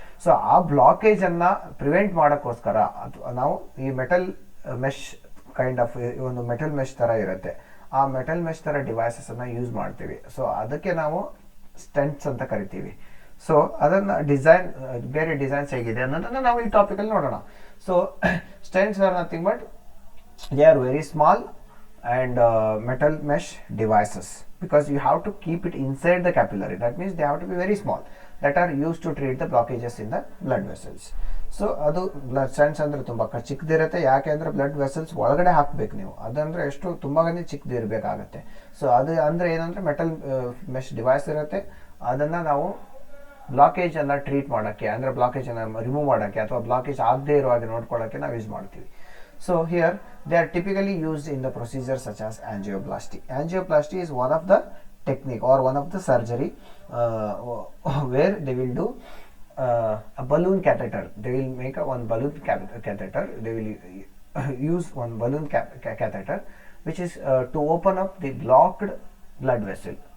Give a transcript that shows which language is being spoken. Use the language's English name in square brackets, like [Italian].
[Kannada] So ಆ blockage ಅನ್ನ prevent ಮಾಡೋಕ್ಕೋಸ್ಕರ ನಾವು ಈ ಮೆಟಲ್ ಮೆಶ್ ಕೈಂಡ್ ಆಫ್ ಒಂದು ಮೆಟಲ್ ಮೆಶ್ ತರ ಇರುತ್ತೆ, ಆ ಮೆಟಲ್ ಮೆಶ್ ತರ ಡಿವೈಸಸ್ ಅನ್ನ ಯೂಸ್ ಮಾಡ್ತೀವಿ. ಸೊ ಅದಕ್ಕೆ ನಾವು ಸ್ಟೆಂಟ್ಸ್ ಅಂತ ಕರಿತೀವಿ. ಸೊ ಅದನ್ನ ಬೇರೆ ಡಿಸೈನ್ಸ್ ಹೇಗಿದೆ ಅನ್ನೋದನ್ನ ನಾವು ಈ ಟಾಪಿಕ್ ಅಲ್ಲಿ ನೋಡೋಣ. [English] So stents are nothing but they are very small and metal mesh devices, because you have to keep it inside the capillary. That means they have to be very small, that are used to treat the blockages in the blood vessels. [Kannada] So ಅದು blood stents ಅಂದ್ರೆ ತುಂಬಾ ಚಿಕ್ಕದಿರುತ್ತೆ. ಯಾಕೆ ಅಂದ್ರೆ blood vessels ಒಳಗಡೆ ಹಾಕ್ಬೇಕು ನೀವು, ಅದಂದ್ರೆ ಎಷ್ಟು ತುಂಬಾ ಚಿಕ್ಕದಿರ್ಬೇಕಾಗತ್ತೆ. ಸೊ ಅದು ಅಂದ್ರೆ ಏನಂದ್ರೆ ಮೆಟಲ್ ಮೆಶ್ ಡಿವೈಸ್ ಇರುತ್ತೆ, ಅದನ್ನ ನಾವು ಬ್ಲಾಕೇಜ್ ಅನ್ನ ಟ್ರೀಟ್ ಮಾಡೋಕ್ಕೆ, ಅಂದ್ರೆ ಬ್ಲಾಕೇಜ್ ಅನ್ನ ರಿಮೂವ್ ಮಾಡೋಕ್ಕೆ ಅಥವಾ ಬ್ಲಾಕೇಜ್ ಆಗದೆ ಇರೋ ಹಾಗೆ ನೋಡ್ಕೊಳ್ಳೋಕೆ ನಾವು ಯೂಸ್ ಮಾಡ್ತೀವಿ. [English] So here they are typically used in the procedure such as angioplasty. Angioplasty is one of the technique or one of the surgery where they will do a balloon catheter. They will make a one balloon catheter. They will use one balloon catheter, which is to open up the blocked blood vessel.